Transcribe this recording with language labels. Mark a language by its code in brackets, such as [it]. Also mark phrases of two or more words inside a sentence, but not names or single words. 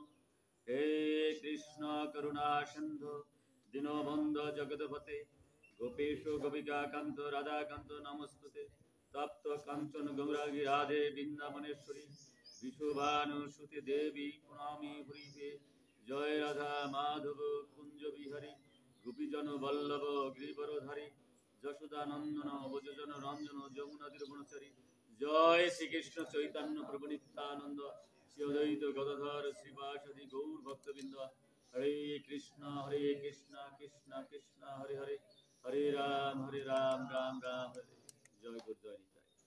[sa] हे कृष्ण करुणा सिन्धु दीनबन्धु जगत्पते गोपेश गोपिका कान्त राधाकान्त नमस्तुते तप्त काञ्चन गौरांगी राधे वृन्दावनेश्वरी विशोभानुसुते देवी प्रणामी हरिते जय राधा माधव कुंज बिहारी गोपीजन वल्लभ गिरिवरधारी যশোদানন্দন ব্রজজন রঞ্জন যমুনা তীরবনচারী জয় শ্রীকৃষ্ণ চৈতন্য প্রভু নিত্যানন্দ শ্রী অদ্বৈত গদাধর শ্রীবাসাদি গৌর ভক্তবৃন্দ হরে কৃষ্ণ কৃষ্ণ কৃষ্ণ হরে হরে হরে রাম রাম রাম হরে জয় গুরু জয় নিতাই।